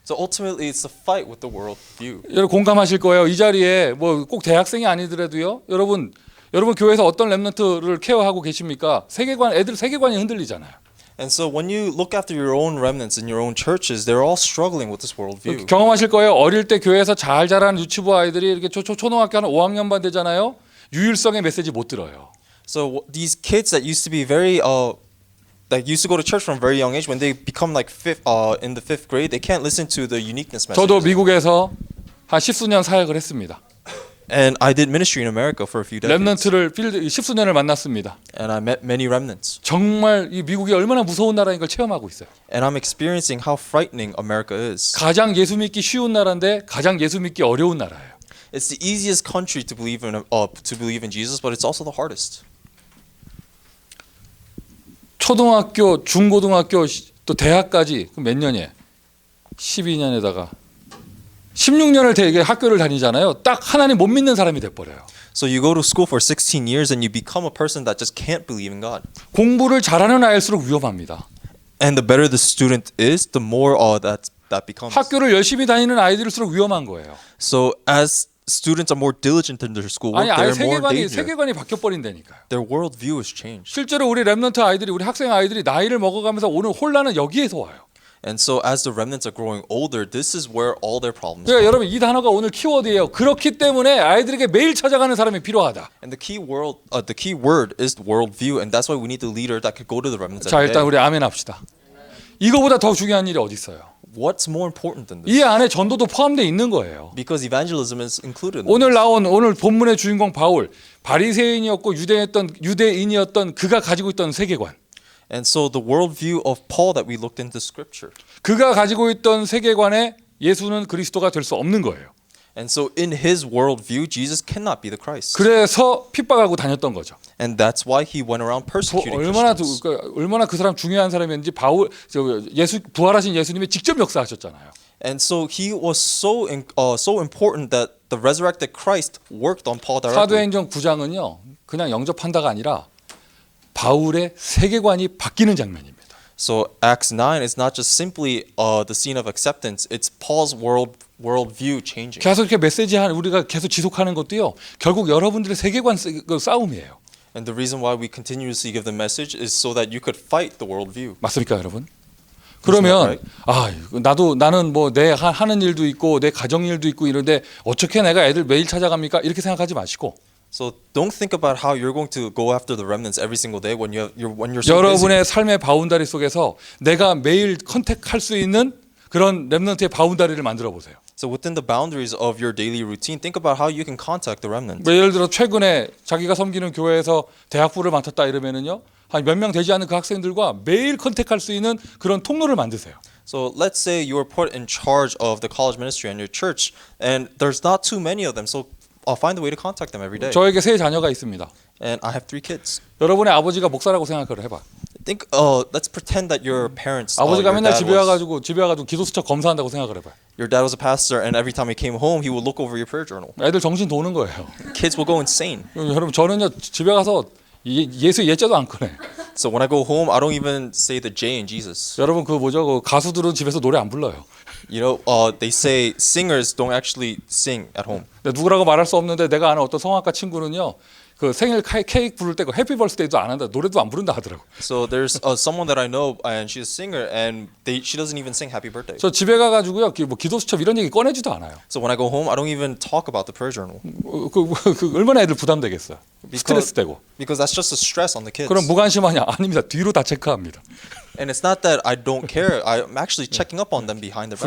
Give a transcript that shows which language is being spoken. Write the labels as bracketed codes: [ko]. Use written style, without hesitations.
[en] So ultimately, it's a fight with the worldview. [ko] 여러분 공감하실 거예요. 이 자리에 뭐 꼭 대학생이 아니더라도요. 여러분 교회에서 어떤 렘넌트를 케어하고 계십니까? 애들 세계관이 흔들리잖아요. [en] And so when you look after your own remnants in your own churches, they're all struggling with this worldview. [ko] 경험하실 거예요. 어릴 때 교회에서 잘 자라는 유치부 아이들이 이렇게 초등학교 한 5학년반 되잖아요. 유일성의 메시지 못 들어요. [en] So these kids that used to be very like used to go to church from a very young age, when they become like in the fifth grade, they can't listen to the uniqueness message. [ko] 저도 미국에서 한 10수년 사역을 했습니다. [en] And I did ministry in America for a few decades. [ko] 렘넌트를 필드 십수년을 만났습니다. [en] And I met many remnants. [ko] 정말 이 미국이 얼마나 무서운 나라인 걸 체험하고 있어요. [en] And I'm experiencing how frightening America is. [ko] 가장 예수 믿기 쉬운 나라인데 가장 예수 믿기 어려운 나라예요. [en] It's the easiest country to believe in Jesus, but it's also the hardest. [ko] 초등학교, 중고등학교 또 대학까지 몇 년이에요? 12년에다가 16년을 되게 학교를 다니잖아요. 딱 하나님 못 믿는 사람이 돼 버려요. [en] So you go to school for 16 years and you become a person that just can't believe in God. [ko] 공부를 잘하는 아이일수록 위험합니다. [en] And the better the student is, the more that becomes. [ko] 학교를 열심히 다니는 아이들일수록 위험한 거예요. [en] So as students are more diligent in their schoolwork, [ko] 아니 아예 [en] they're more in danger. [ko] 세계관이 바뀌어 버린다니까요. [en] Their worldview has changed. [ko] 실제로 우리 렘넌트 아이들이 우리 학생 아이들이 나이를 먹어가면서 오는 혼란은 여기에서 와요. [en] And so as the remnants are growing older, this is where all their problems [ko] 그러니까 여러분 이 단어가 오늘 키워드예요. 그렇기 때문에 아이들에게 매일 찾아가는 사람이 필요하다. [en] And the key word is worldview, and that's why we need the leader that could go to the remnants [ko] 자 [en] every [ko] 일단 우리 아멘 합시다. 이거보다 더 중요한 일이 어디 있어요? [en] What's more important than this? [ko] 이 안에 전도도 포함되어 있는 거예요. [en] Because evangelism is included. In [ko] 오늘 [en] this. [ko] 나온 오늘 본문의 주인공 바울 바리새인이었고 유대인이었던 그가 가지고 있던 세계관, [en] And so the worldview of Paul that we looked into Scripture. [ko] 그가 가지고 있던 세계관에 예수는 그리스도가 될 수 없는 거예요. [en] And so in his worldview, Jesus cannot be the Christ. [ko] 그래서 핍박하고 다녔던 거죠. [en] And that's why he went around persecuting Christians. [ko] 얼마나 그 사람 중요한 사람이었는지 부활하신 예수님이 직접 역사하셨잖아요. [en] And so he was so important that the resurrected Christ worked on Paul directly. [ko] 사도행전 9장은요. 그냥 영접한다가 아니라 바울의 세계관이 바뀌는 장면입니다. [en] So Acts 9 is not just simply the scene of acceptance; it's Paul's worldview changing. [ko] 계속 이렇게 우리가 계속 지속하는 것도요. 결국 여러분들의 세계관 싸움이에요. [en] And the reason why we continuously give the message is so that you could fight the worldview. [ko] 맞습니까, 여러분? 그러면 나는 뭐 내 하는 일도 있고 내 가정 일도 있고 이런데 어떻게 내가 애들 매일 찾아갑니까? 이렇게 생각하지 마시고 [en] So don't think about how you're going to go after the remnants every single day when you're so busy. [ko] 여러분의 삶의 바운다리 속에서 내가 매일 컨택할 수 있는 그런 렘넌트의 바운다리를 만들어 보세요. [en] So within the boundaries of your daily routine, think about how you can contact the remnants. [ko] 예를 들어 최근에 자기가 섬기는 교회에서 대학부를 맡았다 이러면은요. 한 몇 명 되지 않은 그 학생들과 매일 컨택할 수 있는 그런 통로를 만드세요. [en] So let's say you were put in charge of the college ministry in your church, and there's not too many of them. So I'll find a way to contact them every day. [ko] 저에게 세 자녀가 있습니다. [en] And I have 3 kids. [ko] 여러분의 아버지가 목사라고 생각을 해봐. [en] Think, let's pretend that your parents. [ko] 아버지가 [en] your [ko] 맨날 [en] dad [ko] 집에 와가지고 기도수첩 검사한다고 생각을 해봐. [en] your dad was a pastor, and every time he came home, he would look over your prayer journal. [ko] 애들 정신 도는 거예요. [en] Kids will go insane. [ko] 여러분 저는요 집에 가서 예수 예자도 안 꺼내. [en] So when I go home, I don't even say the J in Jesus. [ko] 여러분 그 가수들은 집에서 노래 안 불러요. [en] You know, they say singers don't actually sing at home. [ko] 누구라고 말할 수 없는데 내가 아는 어떤 성악가 친구는요. 그 생일 케이크 부를 때 해피 버스데이도 안 한다. 노래도 안 부른다 하더라고. [en] So there's someone that I know, and she's a singer, and she doesn't even sing Happy Birthday. [ko] 저 집에 가가지고요. 뭐 기도수첩 이런 얘기 꺼내지도 않아요. [en] So when I go home, I don't even talk about the prayer journal [ko] 그 얼마나 애들 부담되겠어요. 스트레스 되고. [en] because that's just a stress on the kids. [ko] 그럼 무관심하냐? 아닙니다. 뒤로 다 체크합니다. [en] And it's not that I don't care. I'm actually checking up on them behind their back.